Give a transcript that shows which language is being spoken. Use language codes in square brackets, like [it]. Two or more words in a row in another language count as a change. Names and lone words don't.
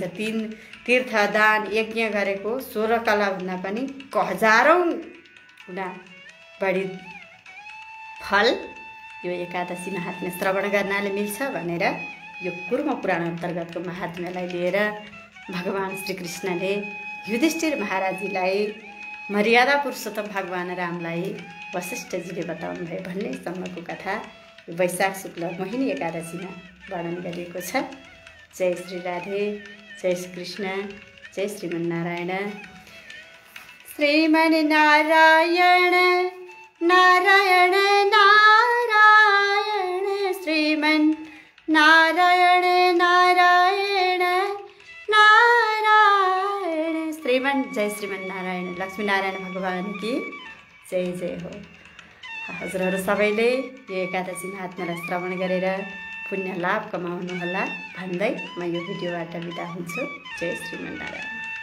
[ne] 3 तीर्थ दान यज्ञ गरेको 16 कला भन्दा पनि हजारौं गुणा बढी फल यो एकादशी महात्म्य श्रवण गर्नाले मिल्छ भनेर यो कुर्म पुराण अन्तर्गतको महात्म्यलाई लिएर भगवान श्रीकृष्णले युधिष्ठिर महाराजजीलाई मर्यादा पुरुषोत्तम भगवान रामलाई वशिष्ठजीले बताउनु भयो भन्ने सम्मको कथा वैशाख शुक्ल मोहिनी एकादशीमा वर्णन गरिएको छ। जय श्री राधे, जय श्री कृष्ण, जय श्रीमन्नारायण। श्रीमन्नारायण नारायण नारायण, श्रीमन्नारायण नारायण नारायण, जय श्रीमन्नारायण। [hi] लक्ष्मीनारायण भगवान की जय जय हो। [ne] हजुरहरू सबैले यो एकादशी महात्म्यलाई श्रवण गरेर पुण्य लाभ कमाउनुहोला भन्दै म यो भिडियोबाट बिदा हुन्छु। जय श्रीमन्नारायण।